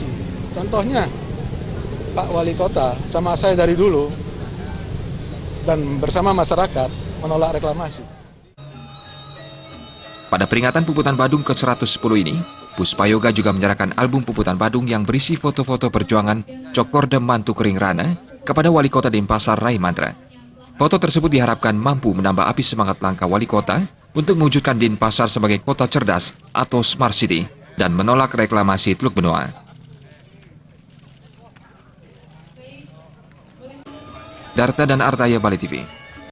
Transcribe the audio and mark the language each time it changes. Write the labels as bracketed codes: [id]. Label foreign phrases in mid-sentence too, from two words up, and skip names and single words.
[id] Contohnya Pak Wali Kota sama saya dari dulu dan bersama masyarakat menolak reklamasi. Pada peringatan Puputan Badung ke-110 ini, Puspayoga juga menyerahkan album Puputan Badung yang berisi foto-foto perjuangan Cokorde Mantuk Ringrana kepada Wali Kota Denpasar Rai Mantra. Foto tersebut diharapkan mampu menambah api semangat langkah Wali Kota untuk mewujudkan Denpasar sebagai kota cerdas atau [en] smart city [id] dan menolak reklamasi Teluk Benoa. Darta dan Artaya Bali TV.